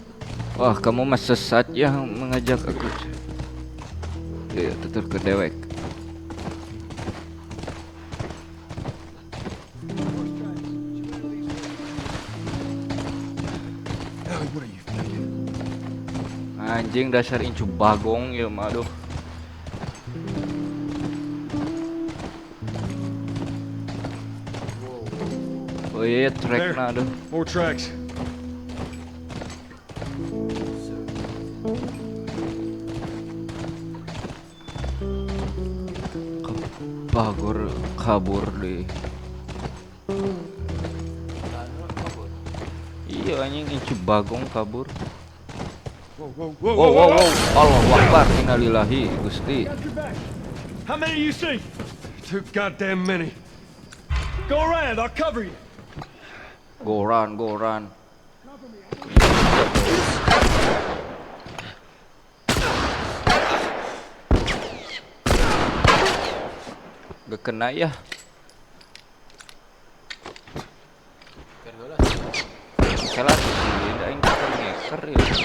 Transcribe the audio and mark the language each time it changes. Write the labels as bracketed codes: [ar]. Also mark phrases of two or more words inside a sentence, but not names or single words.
[id] Wah, kamu mah sesat ya mengajak aku. [jv] Ya, tutur ke dewek. [en] Ellie, what are you thinking? [su] Anjing dasar incu bagong ya, aduh. [id] Oh iya, track na aduh. [en] More tracks. [id] Kabur deh. [su] Iya anjing incu bagong kabur. [en] Wow. [ar] الله أكبر، إنا لله Gusti. [en] How many you see? Too goddamn many. Go around, I'll cover you. Go run. [id] Gak kena ya. [su] Kelas sih, aing kan ngeker ya.